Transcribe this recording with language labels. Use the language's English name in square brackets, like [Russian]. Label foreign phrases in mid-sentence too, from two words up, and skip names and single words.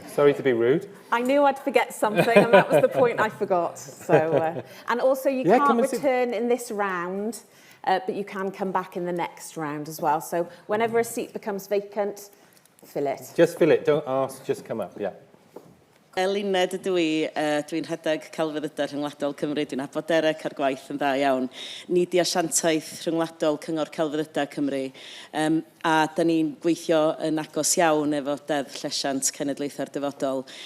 [English] Sorry to be rude. I knew I'd forget something, and that was the point I forgot. So, and also you can't return in this round. But you can come back in the next round as well. So whenever a seat becomes vacant, fill it. Just fill it, don't ask, just come up, yeah. [Welsh] Eluned ydw i, dwi'n rhedeg celfyddydau rhyngwladol Cymru, dwi'n abod Derek ar gwaith yn dda iawn. Ni di asiantaeth rhyngwladol Cyngor Celfyddydau Cymru, a da ni'n gweithio yn agos iawn efo Deddf Llesiant Cenedlaethau'r Dyfodol.